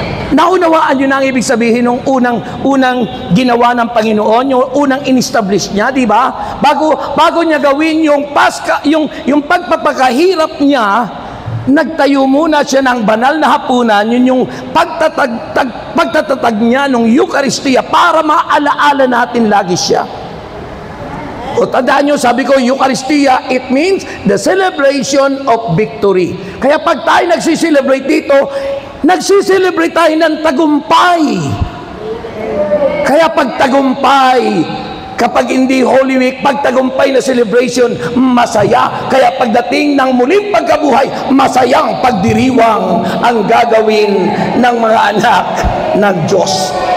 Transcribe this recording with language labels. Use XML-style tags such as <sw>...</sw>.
<tl>Naunawaan nyo na ang ibig sabihin ng unang ginawa ng Panginoon, yung unang in-establish niya, di ba? Bago niya gawin yung yung pagpapakahirap niya, nagtayo muna siya ng banal na hapunan, yun yung pagtatatag niya ng Eucharistia para maalaala natin lagi siya. O tandaan nyo, sabi ko, Eucharistia,</tl> <en>it means the celebration of victory.</en> <tl>Kaya pag tayo nagsiselebrate dito, nagsiselebrate tayo ng tagumpay. Kaya pag tagumpay, kapag hindi Holy Week, pag tagumpay na celebration, masaya. Kaya pagdating ng muling pagkabuhay, masayang pagdiriwang ang gagawin ng mga anak ng Diyos.</tl>